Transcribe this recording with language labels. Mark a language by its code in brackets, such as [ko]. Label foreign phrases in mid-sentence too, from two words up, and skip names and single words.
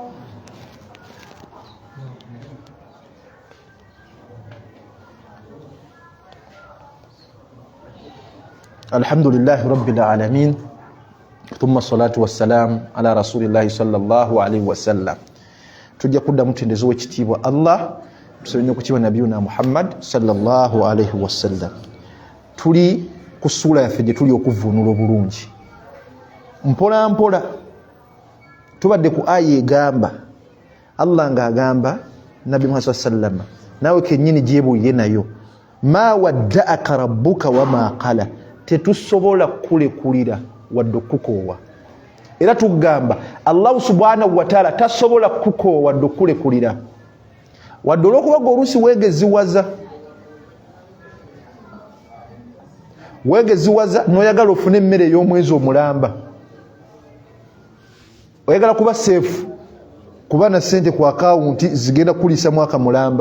[ar] الحمد لله رب العالمين ثم الصلاة والسلام على رسول الله صلى الله عليه وسلم. [lg] tujja kudda mutendezo w'ekitiibwa Allah tusobye okukiwa nabiyuna Muhammad [ar] صلى الله عليه وسلم. [lg] Tuli ku ssuula yaffe gye tuli okuvvuunula obulungi mpola mpola. Tubadde ku aya egamba Allah ng'agamba Nabi Muhammad sallam naawe kennyini gyebuulire nayo [ar] ما ودعك ربك وما قلى, [lg] tetusobola kulekulira wadde okukoowa. Era tugamba Allah [ar] سبحانه وتعالى [lg] tasobola kukoowa wadde okulekulira wadde olw'okuba oluusi weegeziwaza n'oyagala ofune emmere ey'omwezi omulamba, oyagala kuba seefu kuba na ssente ku akawunti zigenda kuliisa mwaka mulamba.